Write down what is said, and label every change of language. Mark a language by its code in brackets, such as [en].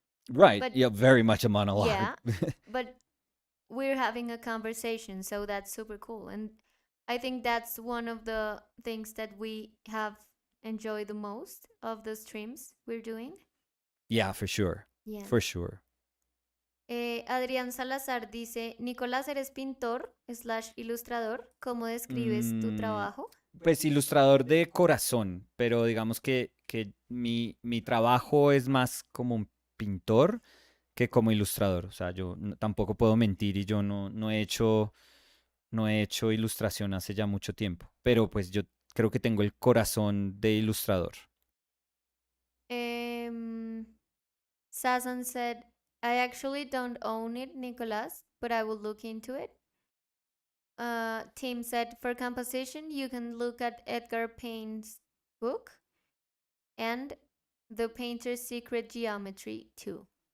[en] Right. but Yeah, very much a monologue. yeah, but we're having a conversation, so that's super cool. And I think that's one of the things that we have enjoyed the most of the streams we're doing. Yeah, for sure. Yeah. For sure. [es] Adrián Salazar dice, Nicolás, ¿eres pintor slash ilustrador? ¿Cómo describes tu Mm, trabajo? pues ilustrador de corazón, pero digamos que mi trabajo es más como un pintor que como ilustrador. O sea, yo tampoco puedo mentir y yo no he hecho ilustración hace ya mucho tiempo. Pero pues yo creo que tengo el corazón de ilustrador. [en] Um, Sasan said, I actually don't own it, Nicolás, but I will look into it. Tim said, for composition, you can look at Edgar Payne's book and The Painter's Secret Geometry too.